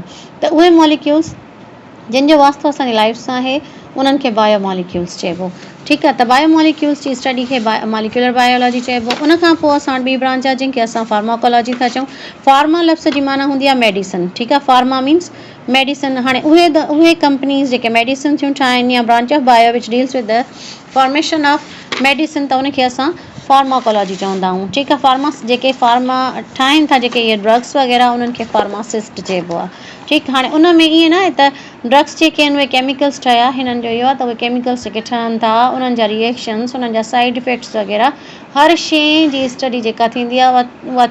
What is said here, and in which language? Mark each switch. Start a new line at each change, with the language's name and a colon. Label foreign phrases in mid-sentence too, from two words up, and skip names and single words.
Sindhi: त उहे मॉलिक्यूल्स जिन जो वास्तो असांजी लाइफ सां आहे उन्हनि खे
English: bio molecules
Sindhi: चइबो। ठीकु आहे, त
English: bio molecules
Sindhi: जी स्टडी खे
English: molecular biology
Sindhi: चइबो। उन खां पोइ असां वटि ॿी ब्रांच आहे जंहिंखे असां फार्माकोलॉजी था चऊं। फार्मा लफ़्ज़ जी माना हूंदी आहे मेडिसन। ठीकु आहे,
English: pharma means medicine.
Sindhi: हाणे उहे कंपनीज़ जेके मेडिसन थियूं ठाहिनि या
English: branch of bio which deals with the formation of medicine,
Sindhi: त उनखे असां फार्माकोलॉजी चवंदा आहियूं। ठीकु आहे, जेके फार्मा ठाहिनि था, जेके इहे ड्रग्स वग़ैरह, उन्हनि खे फार्मासिस्ट चइबो आहे। ठीकु, हाणे उन में ईअं न त ड्रग्स जेके आहिनि उहे केमिकल्स ठहिया, हिननि जो इहो आहे त उहे केमिकल्स जेके ठहनि था उन्हनि जा रिएक्शन्स, उन्हनि जा
English: side effects
Sindhi: वग़ैरह हर शइ जी स्टडी जेका थींदी आहे उहा थींदी।